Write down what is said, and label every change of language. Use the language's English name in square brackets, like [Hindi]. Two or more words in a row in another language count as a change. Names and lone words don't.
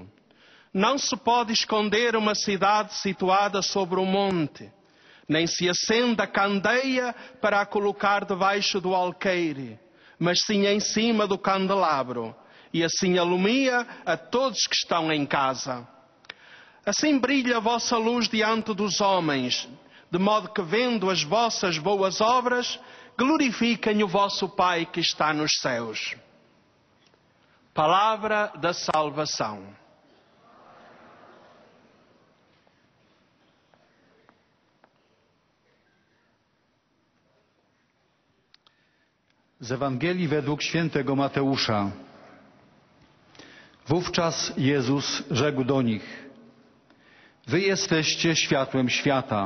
[Portuguese] Não se pode esconder uma cidade situada sobre um monte, nem se acende a candeia para a colocar debaixo do alqueire, mas sim em cima do candelabro, e assim alumia a todos que estão em casa. Assim brilha a vossa luz diante dos homens, de modo que, vendo as vossas boas obras, glorifiquem o vosso Pai que está nos céus. Palavra da salvação. [Polish] Z Ewangelii według świętego Mateusza. Wówczas Jezus rzekł do nich: Wy jesteście światłem świata.